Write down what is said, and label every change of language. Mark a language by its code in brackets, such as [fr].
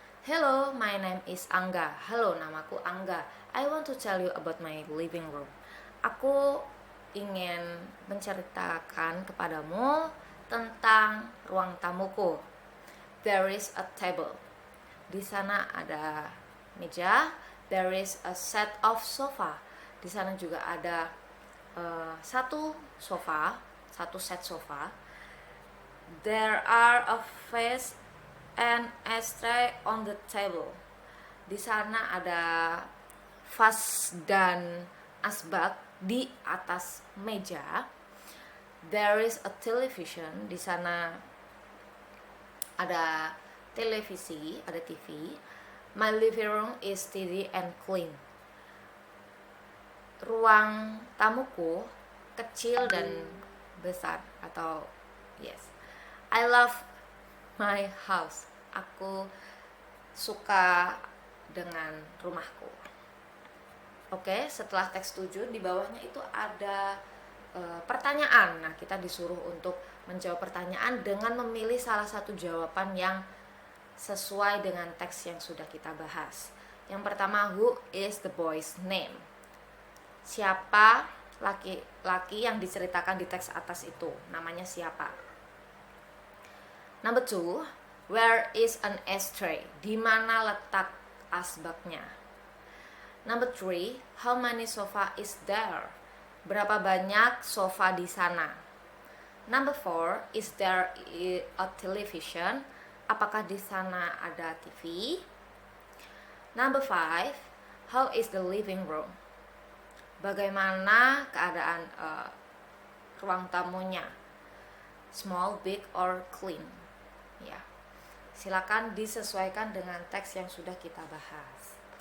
[en] Hello, my name is Angga. [id] Halo, namaku Angga. [en] I want to tell you about my living room. [id] Aku ingin menceritakan kepadamu tentang ruang tamuku. [en] There is a table. [id] Di sana ada meja. [en] There is a set of sofa. [id] Di sana juga ada satu set sofa. [en] There are a vase and ashtray on the table. [id] Di sana ada vas dan asbak di atas meja. [en] There is a television. [id] Di sana ada televisi, ada TV. [en] My living room is tidy and clean. [id] Ruang tamuku kecil dan besar, atau yes. [en] I love my house. [id] Aku suka dengan rumahku. Oke, setelah teks 7 di bawahnya itu ada pertanyaan. Nah, kita disuruh untuk menjawab pertanyaan dengan memilih salah satu jawaban yang sesuai dengan teks yang sudah kita bahas. Yang pertama, [en] who is the boy's name? [id] Siapa laki-laki yang diceritakan di teks atas itu? Namanya siapa? [en] Number 2, where is an ashtray? [id] Di mana letak asbaknya? [en] Number 3, how many sofa is there? [id] Berapa banyak sofa di sana? [en] Number 4, is there a television? [id] Apakah di sana ada TV? [en] Number 5, how is the living room? [id] Bagaimana keadaan ruang tamunya? [en] Small, big, or clean? [id] Ya, silakan disesuaikan dengan teks yang sudah kita bahas.